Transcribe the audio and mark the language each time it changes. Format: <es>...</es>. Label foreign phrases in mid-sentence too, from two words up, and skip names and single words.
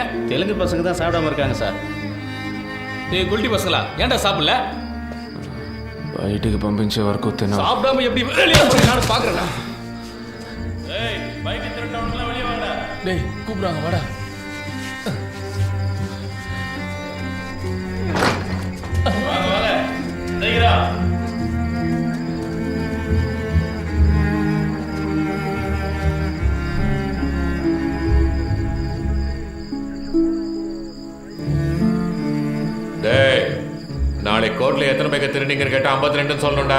<ta>தெலுங்கு பசங்க தான் சாப்பிடாம இருக்காங்க சார். டேய் குல்டி பசங்களா, ஏன்டா சாப்பிடல?</ta> <te>బయటికి పంపించే వరకు తిన.</te> <ta>சாப்பிடாம எப்படி வெளியே போறீங்க நான் பாக்குறேன்டா. ஏய் பைக் திருட்டவனுங்களா வெளியே வாங்கடா. டேய் கூப்பிடுறாங்க வாடா. வாங்க வாங்க சீக்கிரம். டேய், நாளை கோர்ட்ல எத்தனை பேருக்கு திருநீங்கன்னு கேட்டா 52 சொல்லணும்டா.</ta>